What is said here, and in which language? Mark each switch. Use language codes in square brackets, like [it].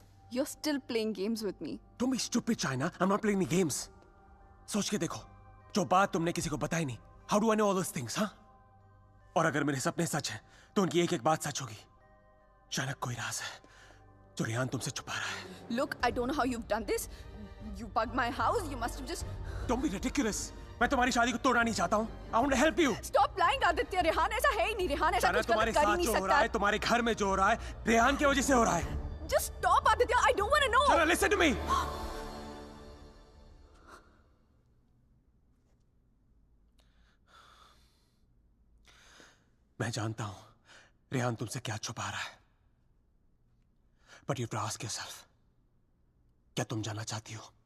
[en] You're still playing games with me. Don't be stupid, China. I'm not playing any games. [hi] सोच के देखो, जो बात तुमने किसी को बताई नहीं. [en] How do I know all those things, हाँ? [hi] और अगर मेरे सपने सच हैं, तो उनकी एक एक बात सच होगी. शायद कोई राज है, जो रेहान तुमसे छुपा रहा है. [en] Look, I don't know how you've done this. You bugged my house. You must have just. Don't be ridiculous. [hi] मैं तुम्हारी शादी को तोड़ना नहीं चाहता हूँ. [en] I want to help you. Stop lying, [hi] Aditya. Rehan ऐसा है ही नहीं. रेहान ऐसा कुछ गलत कर ही नहीं सकता. हो रहा है, तुम्हारे घर में जो हो रहा है, रेहान की वजह से हो रहा है. [en] Just stop, Aditya. I don't want to know. Shana, listen to me. [hi] मैं जानता हूं रेहान तुमसे क्या छुपा रहा है. [en] But you have to ask yourself, [hi] क्या तुम जानना चाहती हो?